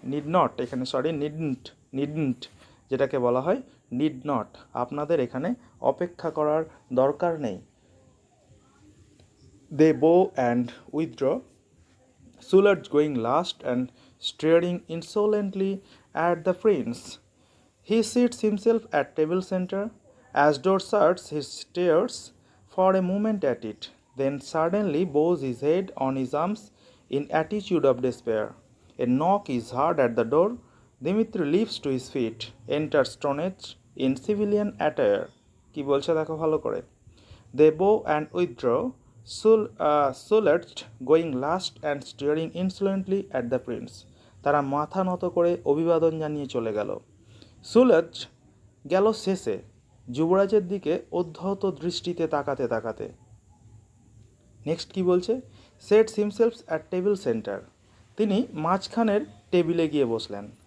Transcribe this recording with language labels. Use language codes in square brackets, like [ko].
[bn] Need not, এখানে নিডন্ট যেটাকে বলা হয় নিড নট, আপনাদের এখানে অপেক্ষা করার দরকার নেই। [en] They bow and withdraw, Sulerge going last and staring insolently at the prince. He sits himself at table centre, as door shuts he stares for a moment at it, then suddenly bows his head on his arms in attitude of despair. A knock is heard at the door. Dimitri leaps to his feet, enters Stronach in civilian attire. [bn] কি বলছে দেখো ভালো করে। [en] They bow and withdraw, Sulert going last and staring insolently at the prince. [bn] তারা মাথা নত করে অভিবাদন জানিয়ে চলে গেল। সুলজ গেল শেষে, যুবরাজের দিকে অধ্যহত দৃষ্টিতে তাকাতে তাকাতে। নেক্সট কি বলছে, [en] sets himself at table centre, [bn] তিনি মাঝখানের টেবিলে গিয়ে বসলেন।